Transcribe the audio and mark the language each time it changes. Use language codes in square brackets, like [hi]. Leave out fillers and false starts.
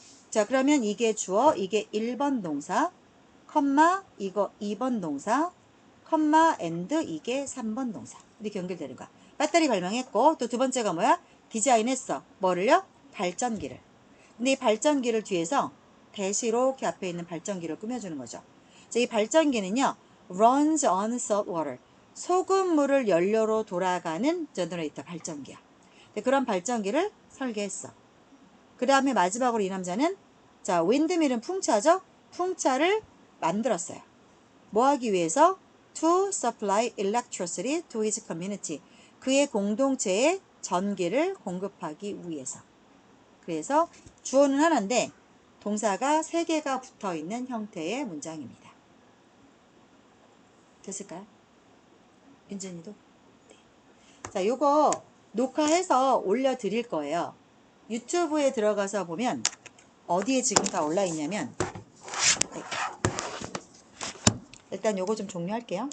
[ko] 자, 그러면 이게 주어, 이게 1번 동사, 컴마, 이거 2번 동사, 컴마, and, 이게 3번 동사. 이렇게 연결되는 거야. 배터리 발명했고, 또 두 번째가 뭐야? 디자인했어. 뭐를요? 발전기를. 근데 이 발전기를 뒤에서 대시 이렇게 앞에 있는 발전기를 꾸며주는 거죠. 자, 이 발전기는요, [en] runs on salt water. [ko] 소금물을 연료로 돌아가는 제너레이터 발전기야. 그런 발전기를 설계했어. 그 다음에 마지막으로 이 남자는, 자, 윈드밀은 풍차죠? 풍차를 만들었어요. 뭐 하기 위해서? [en] To supply electricity to his community. [ko] 그의 공동체에 전기를 공급하기 위해서. 그래서 주어는 하나인데 동사가 3개가 붙어 있는 형태의 문장입니다. 됐을까요? 윤진이도? 네. 자, 요거 녹화해서 올려드릴 거예요. 유튜브에 들어가서 보면 어디에 지금 다 올라 있냐면, 네. 일단 요거 좀 종료할게요.